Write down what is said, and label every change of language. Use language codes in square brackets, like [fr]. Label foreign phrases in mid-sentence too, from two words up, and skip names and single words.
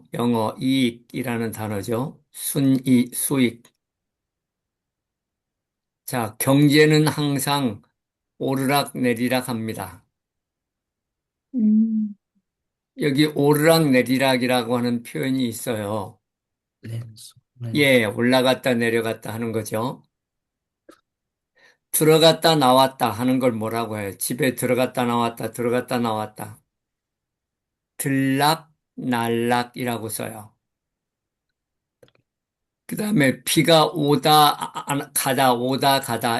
[ko] 영어 이익이라는 단어죠. 순이익, 수익. 자, 경제는 항상 오르락 내리락 합니다. 음, 여기 오르락 내리락이라고 하는 표현이 있어요. [vi] Lên xuống lên. [ko] 예, 올라갔다 내려갔다 하는 거죠. 들어갔다 나왔다 하는 걸 뭐라고 해요? 집에 들어갔다 나왔다, 들어갔다 나왔다. 들락, 날락이라고 써요. 그 다음에 비가 가다, 오다, 가다.